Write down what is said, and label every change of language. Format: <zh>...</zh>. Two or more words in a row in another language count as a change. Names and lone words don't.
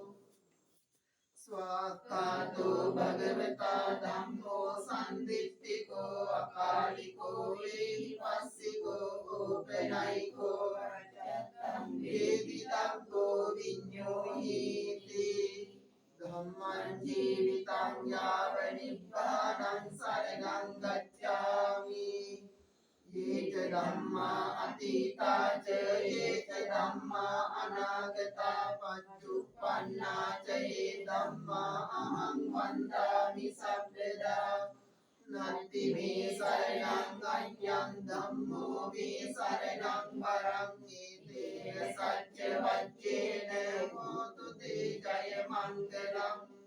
<pi>स्वाक्कातो भगवता धम्मो सन्दिट्ठिको अकालिको वेहिपस्सिको गोपनैको वेदितव्यो विඤ्ඤोहीति धम्मं जीवितं याव निब्बानं शरणं गच्छामि ये च धम्मा अतीता च ये च धम्मा अनागता पच्चुपन्ना च ये धम्मा अहं वन्दामि सर्वदा नत्ति मे शरणं अन्यं धम्मो मे शरणं वरं एतेन सच्च वच्चेन होतु ते जय मङ्गलम्</pi>